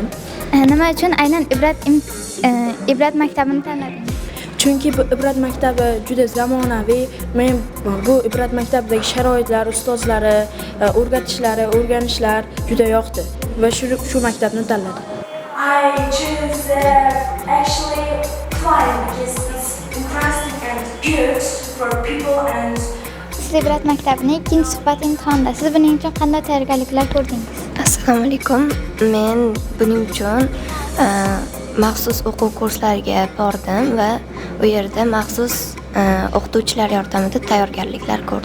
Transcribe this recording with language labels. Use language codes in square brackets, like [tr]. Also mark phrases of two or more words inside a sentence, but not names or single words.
[uz] Nima uchun aynan Ibrat maktabini tanladingiz? Chunki bu Ibrat maktabi juda zamonaviy. Men bu Ibrat maktabidagi sharoitlar, ustozlari, o'rganishlar juda yoqdi va shu maktabni tanladim. [en] I choose actually flying because it's interesting and good for people and [uz] Siz Ibrat maktabining ikkinchi suhbat imtihonida. Siz buning uchun qanday tayyorgarliklar ko'rdingiz? Assalomu alaykum. Men buning uchun maxsus o'quv kurslariga bordim va u yerda maxsus o'qituvchilar yordamida tayyorgarliklar ko'rdim.